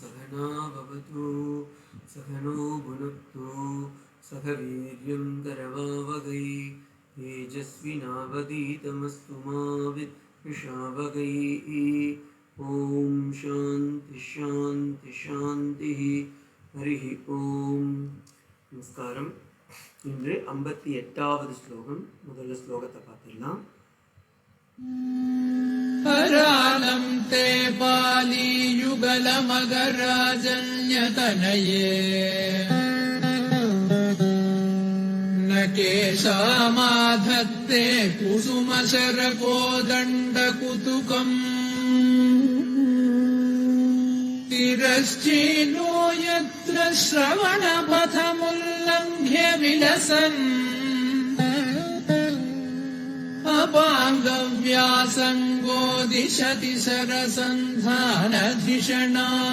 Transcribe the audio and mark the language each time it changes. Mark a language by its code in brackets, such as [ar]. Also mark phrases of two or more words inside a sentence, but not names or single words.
[sa] सहना भवतु सहनो भुनक्तु सह वीर्यं करवावहै तेजस्विनावधीतमस्तु मा विद्विषावहै। ॐ शान्तिः शान्तिः शान्तिः. हरि ॐ. [ta] நமஸ்காரம். இன்று 58வது ஸ்லோகம். முதல்ல ஸ்லோகத்தை பார்த்துடலாம். [sa] हरालं ते पालीयुगलमगराजन्यतनये न केशामाधत्ते कुसुमशरकोदण्डकुतुकम् तिरश्चीनो यत्र श्रवणपथमुल्लङ्घ्य विलसन् अपाङ्गव्यासङ्गो दिशति सरसन्धानधिषणा।